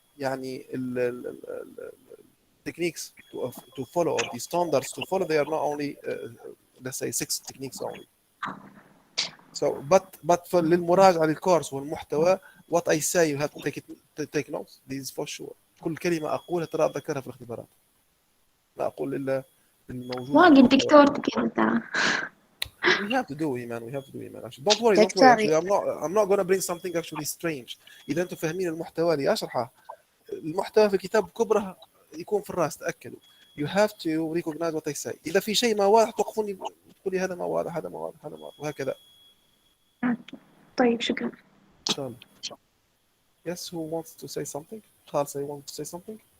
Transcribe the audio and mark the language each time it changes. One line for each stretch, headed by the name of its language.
English: يعني techniques to follow or the standards to follow, they are not only let's say 6 techniques only. So but
Arabic: للمراجعه للكورس والمحتوى
English: what I say you have to take notes. This is for sure.
Arabic: كل كلمه اقولها ترى اتذكرها في الاختبارات، لا اقول الا الموجود. واجد دكتور كذا ترى.
English: We have to do it, man. We have to do it, man. Actually, don't worry, don't worry.
Arabic: دكتور
English: Actually, I'm not gonna bring something actually strange.
Arabic: إذا أنتم فاهمين المحتوى اللي أشرحه، المحتوى في الكتاب كبره يكون في الراس، تأكدوا.
English: You have to recognize what I say.
Arabic: إذا في شيء ما واضح توقفوني، تقولي هذا ما واضح، هذا ما واضح، هذا ما واضح، وهكذا. طيب شكرا. إن شاء الله.
English: Yes, who wants to say something? خالص, you want to say something?